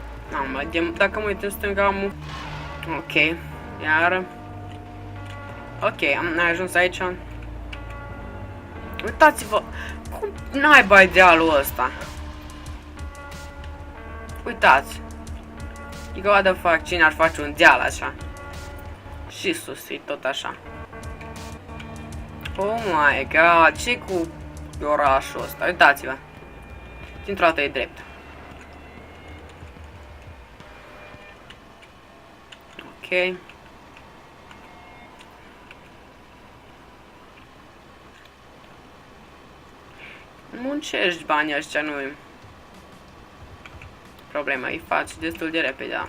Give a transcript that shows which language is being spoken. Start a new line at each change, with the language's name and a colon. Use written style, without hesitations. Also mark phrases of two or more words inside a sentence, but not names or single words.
Romanian: Mamă, dacă mă uit în stânga am... Ok, iar... Ok, am ajuns aici. Uitați-vă! Cum naiba idealul ăsta? Uitați! Adică,
English: what the fuck,
Romanian: cine ar face un deal așa? Și sus, e tot așa.
English: Oh my god,
Romanian: ce cu orașul ăsta? Uitați-vă! Dintr-o dată e drept. Ok. Muncești banii ăștia, nu -i problema, îi faci destul de repede, da.